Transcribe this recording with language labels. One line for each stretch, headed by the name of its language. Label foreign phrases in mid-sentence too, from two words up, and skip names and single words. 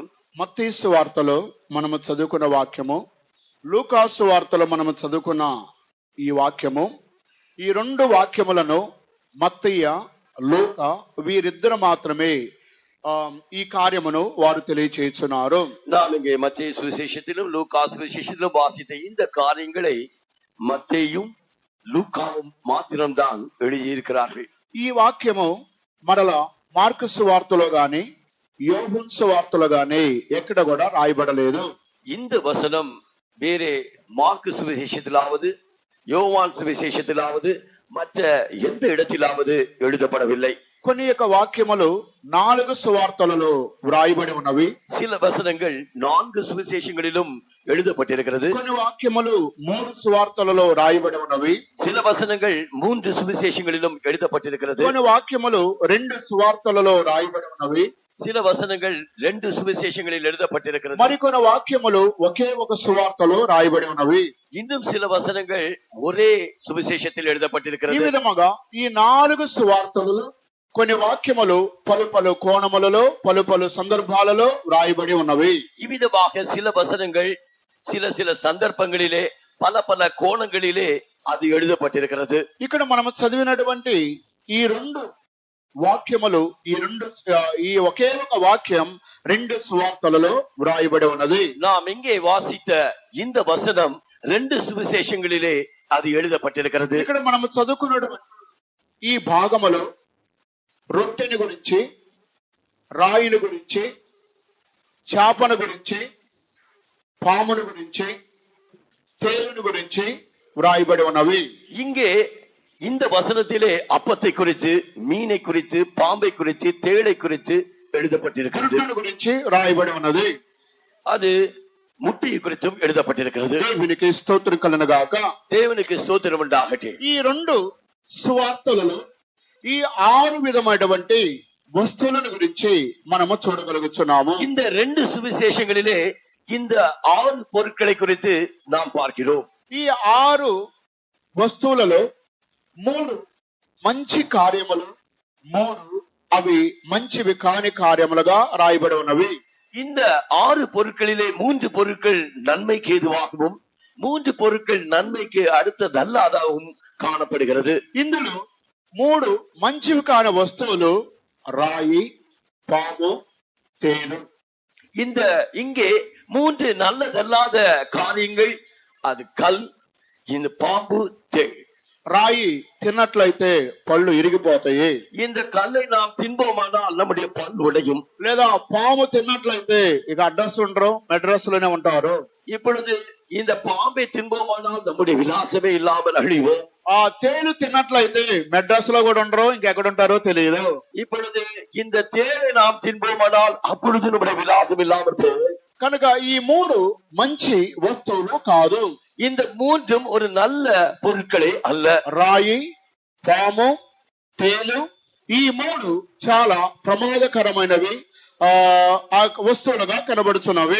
Telugu: మత్తయి సువార్తలో మనము చదువుకున్న వాక్యము, లూకా సువార్తలో మనము చదువుకున్న ఈ వాక్యము, ఈ రెండు వాక్యములను మత్తయ్య, లూకా వీరిద్దరు మాత్రమే ఈ కార్యమును వారు తెలియచేస్తున్నారు.
Tamil: நாம் இங்கே மத்தேயு சுவிசேஷத்திலும் லூக்கா சுவிசேஷத்திலும் வாசித்த இந்த காரியங்களை மத்தேயும் லூக்காவும் மாத்திரம்தான் எழுதியிருக்கிறார்கள்.
Telugu: ఈ వాక్యము మరలా మార్కు సువార్తలో గాని యోహాను సువార్తలో గాని ఎక్కడ కూడా రాయబడలేదు.
Tamil: இந்த வசனம் வேறே மார்க்கு சுவிசேஷத்திலாவது யோவான் சுவிசேஷத்திலாவது மற்ற எந்த இடத்திலாவது எழுதப்படவில்லை.
Telugu: కొన్ని యొక్క వాక్యములు 4 సువార్తలలో వ్రాయబడి ఉన్నవి.
Tamil: சில வசனங்கள் 4 சுவிசேஷங்களிலும் எழுதப்பட்டிருக்கிறது.
Telugu: కొన్ని వాక్యములు 3 సువార్తలలో రాయబడి ఉన్నవి.
Tamil: சில வசனங்கள் 3 சுவிசேஷங்களிலும் எழுதப்பட்டிருக்கிறது.
Telugu: కొన్ని వాక్యములు 2 సువార్తలలో రాయబడి ఉన్నవి.
Tamil: சில வசனங்கள் 2 சுவிசேஷங்களில் எழுதப்பட்டிருக்கிறது.
Telugu: మరికొన్ని వాక్యములు ఒకే ఒక సువార్తలో రాయబడి ఉన్నవి.
Tamil: இன்னும் சில வசனங்கள் ஒரே சுவிசேஷத்தில்
Telugu: ఈ
Tamil: எழுதப்பட்டிருக்கிறது.
Telugu: విధముగా ఈ 4 సువార్తలలో కొన్ని వాక్యములు పలు పలు కోణములలో పలు పలు సందర్భాలలో రాయబడి ఉన్నవి.
Tamil: இவ்விதமாக சில வசனங்கள் சில சில சந்தர்ப்பங்களிலே பல பல கோணங்களிலே அது எழுதப்பட்டிருக்கிறது.
Telugu: ఇక్కడ మనము చదివినటువంటి ఈ రెండు వాక్యములు ఈ ఒకే ఒక వాక్యం 2 సువార్తలలో వ్రాయబడి ఉన్నది.
Tamil: நாம் இங்கே வாசித்த இந்த வசனம் 2 சுவிசேஷங்களிலே அது எழுதப்பட்டிருக்கிறது.
Telugu: ఇక్కడ మనము చదువుకున్నటువంటి ఈ భాగములో రొట్టెని గురించి, రాయిని గురించి, చేపను గురించి, పామును గురించి, తేలుని గురించి వ్రాయబడి ఉన్నవి.
Tamil: இங்கே இந்த வசனத்திலே அப்பத்தை குறித்து, மீனை குறித்து, பாம்பை குறித்து, தேளை குறித்து எழுதப்பட்டிருக்கிறது.
Telugu: రొట్టెని గురించి రాయబడి ఉన్నది.
Tamil: அது முட்டையை குறித்தும் எழுதப்பட்டிருக்கிறது.
Telugu: దేవునికి స్తోత్రం కలుగునుగాక.
Tamil: தேவனுக்கு ஸ்தோத்திரம் உண்டாகட்டும்.
Telugu: ఈ 2 సువార్తలలో ఈ 6 విధమైనటువంటి వస్తువులను గురించి మనము చూడగలుగుతున్నాము.
Tamil: இந்த 2 சுவிசேஷங்களிலே இந்த 6 பொருட்களை குறித்து நாம் பார்க்கிறோம்.
Telugu: ఈ 6 వస్తువులలో 3 మంచి కార్యములు, 3 అవి మంచివి కాని కార్యములుగా రాయబడి ఉన్నవి.
Tamil: இந்த 6 பொருட்களிலே 3 பொருட்கள் நன்மைக்கு ஏதுவாகவும் 3 பொருட்கள் நன்மைக்கு அடுத்ததல்லாதாகவும் காணப்படுகிறது.
Telugu: ఇందులో 3 మంచివి కాని వస్తువులు రాయి, పాము, తేలు.
Tamil: இங்கே 3 நல்லதல்லாத காரியங்கள், அது கல், இந்த பாம்பு, தேள்.
Telugu: రాయి తిన్నట్లయితే పళ్ళు ఇరిగిపోతాయి.
Tamil: இந்த கல்லை நாம் தின்போமானால் நம்முடைய பல் உடையும்.
Telugu: లేదా పాము తిన్నట్లయితే ఇక అడ్రస్ ఉండరు, మెడ్రస్ లోనే ఉంటారు.
Tamil: இப்பொழுது இந்த பாம்பை தின்போமானால் நம்முடைய விலாசமே இல்லாமல் அழிவோம்.
Telugu: ఆ తేలు తిన్నట్లయితే మెడ్రస్ లో కూడా ఉండరు, ఇంకెక్కడ ఉంటారో తెలియదు.
Tamil: இப்பொழுது இந்த தேளை நாம் தின்போமானால் அப்பொழுது நம்முடைய விலாசம் இல்லாமல் போகும்.
Telugu: కనుక ఈ 3 మంచి వస్తువులు కాదు.
Tamil: இந்த 3ம் ஒரு நல்ல பொருட்களே அல்ல.
Telugu: రాయి, పాము, తేలు ఈ 3 చాలా ప్రమాదకరమైనవి, ఆ వస్తువులుగా కనబడుచున్నవి.